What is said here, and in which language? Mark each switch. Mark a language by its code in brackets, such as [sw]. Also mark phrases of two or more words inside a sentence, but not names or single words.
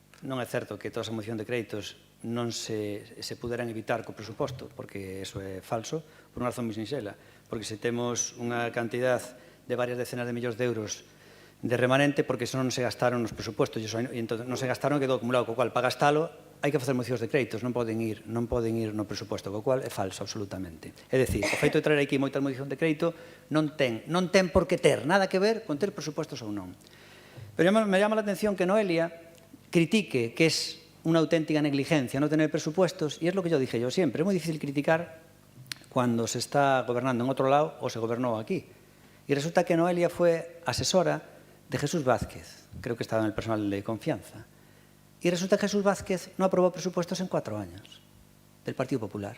[gl] Non é certo que toda esa moción de créditos non se puderan evitar co presuposto, porque eso é falso, por unha razón moi sinxela, porque se temos unha cantidad de varias decenas de millóns de euros de remanente, porque eso non se gastaron nos presupostos, e entón non se gastaron, quedou acumulado, co cual, para gastalo, hai que facer mocións de créditos, non poden ir no presuposto, co cual é falso, absolutamente. É dicir, o feito de traer aquí moitas mocións de crédito non ten por que ter nada que ver con ter presupostos ou non. [es] Pero me llama la atención que Noelia critique que es una auténtica negligencia no tener presupuestos, y es lo que yo dije yo siempre, es muy difícil criticar cuando se está gobernando en otro lado o se gobernó aquí. Y resulta que Noelia fue asesora de Jesús Vázquez, creo que estaba en el personal de confianza, y resulta que Jesús Vázquez no aprobó presupuestos en 4 años del Partido Popular.